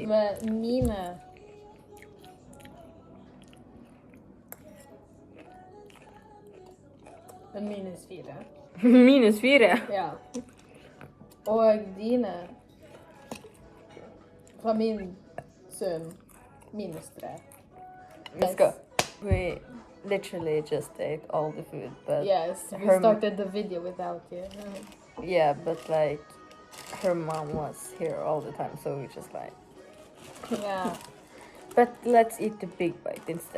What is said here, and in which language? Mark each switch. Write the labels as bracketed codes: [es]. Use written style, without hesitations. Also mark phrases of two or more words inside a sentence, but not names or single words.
[no] Men mine... Det er -4. -4? Ja. Og dine... Fra min sønn, -3. [en] We literally just ate all the food, but Yes, we her- started the video without you. yeah, but like her mom was here all the time, so we just like. Yeah. But let's eat the big bite instead.